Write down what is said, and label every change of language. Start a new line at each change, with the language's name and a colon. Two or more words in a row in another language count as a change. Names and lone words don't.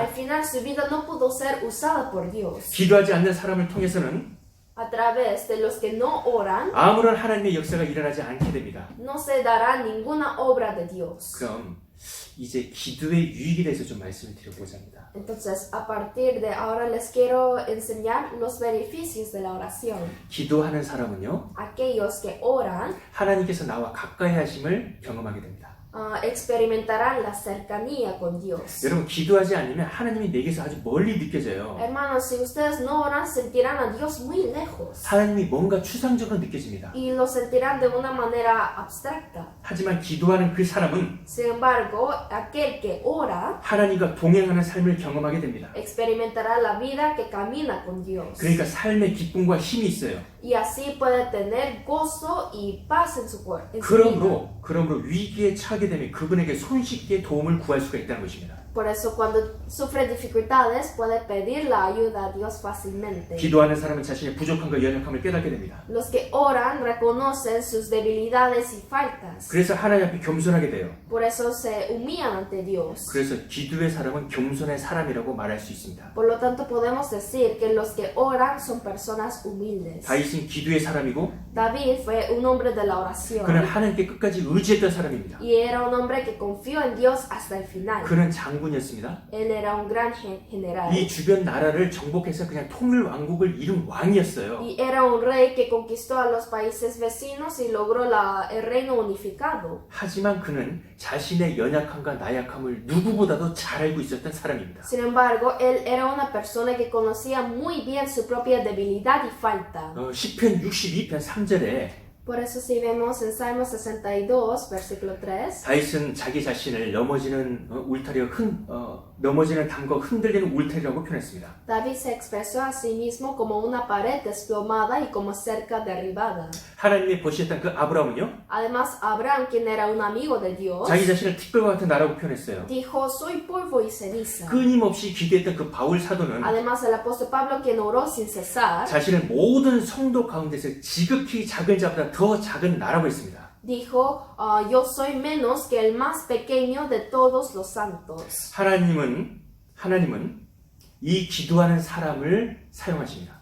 Spanish: Al final su vida no pudo ser usada por Dios.
Korean: 기도하지 않는 사람을 통해서는
Spanish: A través de los que no oran,
Korean: 아무런 하나님의 역사가 일어나지 않게 됩니다.
Spanish: no se dará ninguna obra de Dios.
Korean: 그럼 이제 기도의 유익에 대해서 좀 말씀을 드려보고자 합니다.
Spanish: Entonces, a partir de ahora les quiero enseñar los beneficios de la oración.
Korean: 기도하는 사람은요,
Spanish: Aquellos que oran
Korean: 하나님께서 나와 가까이 하심을 경험하게 됩니다.
Spanish: experimentarán la cercanía con Dios.
Korean: 여러분, 기도하지 않으면 하나님이 내게서 아주 멀리 느껴져요.
Spanish: Hermanos, si ustedes no oran, sentirán a Dios muy lejos.
Korean: 하나님이 뭔가 추상적으로 느껴집니다.
Spanish: Y lo sentirán de una manera abstracta.
Korean: 하지만 기도하는 그 사람은
Spanish: Sin embargo, aquel que ora
Korean: 하나님과 동행하는 삶을 경험하게 됩니다.
Spanish: experimentará la vida que camina con Dios.
Korean: 그러니까 삶의 기쁨과 힘이 있어요.
Spanish: Y así puede tener gozo y paz en su cuerpo.
Korean: 그러므로 위기에 처하게 되면 그분에게 손쉽게 도움을 구할 수가 있다는 것입니다.
Spanish: Por eso cuando sufre dificultades puede pedir la ayuda a Dios fácilmente.
Korean: 기도하는 사람은 자신의 부족함과 연약함을 깨닫게 됩니다.
Spanish: Los que oran reconocen sus debilidades y faltas.
Korean: 그래서 하나님 앞에 겸손하게 돼요.
Spanish: Por eso se humillan ante Dios.
Korean: 그래서 기도의 사람은 겸손의 사람이라고 말할 수 있습니다.
Spanish: Por lo tanto podemos decir que los que oran son personas humildes.
Korean: 다윗은 기도의 사람이고
Spanish: David fue un hombre de la oración.
Korean: 그는 하나님께 끝까지 의지했던 사람입니다.
Spanish: Y era un hombre que confió en Dios hasta el final.
Korean: 그는 장군이었습니다.
Spanish: Él era un gran general.
Korean: 이 주변 나라를 정복해서 그냥 통일 왕국을 이룬 왕이었어요.
Spanish: Y era un rey que conquistó a los países vecinos y logró el reino unificado.
Korean: 하지만 그는 자신의 연약함과 나약함을 누구보다도 잘 알고 있었던 사람입니다.
Spanish: Sin embargo, él era una persona que conocía muy bien su propia debilidad y falta.
Korean: 시편 62편 3절에
Spanish: Por eso si vemos en Salmo 62, versículo 3,
Korean: 다윗은 자기 자신을 넘어지는 넘어지는 담과 흔들리는 울타리라고 표현했습니다.
Spanish: David se expresó a sí mismo como una pared desplomada y como cerca derribada.
Korean: 하나님이 보시했던 그 아브라함은요,
Spanish: Además, Abraham, quien era un amigo de Dios,
Korean: 자기 자신을 티끌과 같은 나라고 표현했어요.
Spanish: dijo, soy polvo y ceniza.
Korean: 끊임없이 기도했던 그 바울 사도는
Spanish: Además, el apóstol Pablo, quien oró sin cesar,
Korean: 자신을 모든 성도 가운데서 지극히 작은 자보다 더 작은 나라고 했습니다.
Spanish: dijo, yo soy menos que el más pequeño de todos los santos.
Korean: 하나님은 이 기도하는 사람을 사용하십니다.